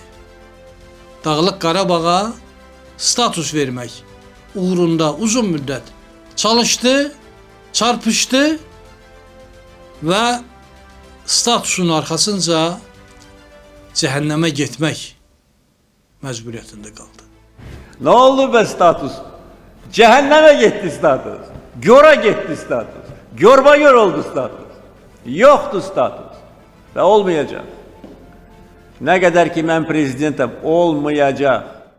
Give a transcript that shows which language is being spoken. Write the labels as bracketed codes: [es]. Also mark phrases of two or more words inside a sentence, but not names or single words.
[az] Dağlıq Qarabağa status vermək uğrunda uzun müddət çalışdı, çarpışdı və statusun arxasınca cəhənnəmə getmək məcburiyyətində qaldı. [tr] Ne oldu be status? Cehenneme gitti status. Göra gitti status. Görba gör oldu status. Yoktu status. Ve olmayacak. Ne kadar ki ben prezidentim olmayacak.